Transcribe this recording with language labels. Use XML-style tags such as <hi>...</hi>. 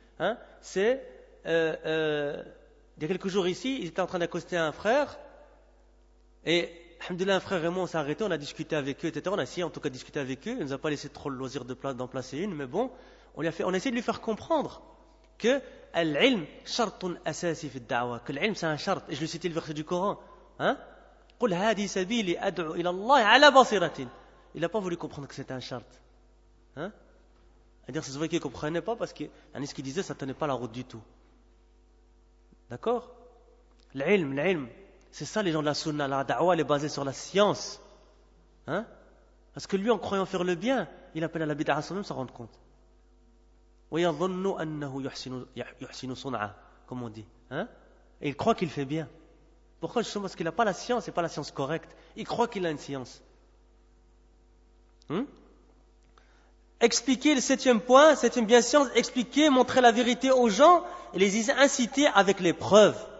<fr>Il y a quelques jours ici, ils étaient en train d'accoster un frère et alhamdoulilah, un frère et moi on s'est arrêté, on a discuté avec eux, etc. On a essayé en tout cas de discuter avec eux, il ne nous a pas laissé trop le loisir d'en placer une, mais bon, on a essayé de lui faire comprendre que</fr> <ar>al-ilm shartun asasi fi ad-da'wa,</ar> <fr>que l'ilm c'est un shart, et je lui citais le verset du Coran.</fr> <ar>قل هذه سبيلي أدعو إلى الله على بصيرة.</ar> <fr>Il n'a pas voulu comprendre que c'était un shart. C'est-à-dire, c'est vrai qu'il ne comprenait pas parce que ce qu'il disait, ça ne tenait pas la route du tout. D'accord? L'ilm, c'est ça les gens de la sunna. La da'wa, elle est basée sur la science. Parce que lui, en croyant faire le bien, il appelle à la bid'a sans même s'en rendre compte.</fr> <ar>وَيَظُنُّ أَنَّهُ يُحْسِنُ صُنْعَهُ,</ar> <fr>comme on dit. Et il croit qu'il fait bien. Pourquoi? Justement parce qu'il n'a pas la science, et pas la science correcte. Il croit qu'il a une science. Expliquer le 7e point, 7e bien science, expliquer, montrer la vérité aux gens et les inciter avec les preuves.</fr>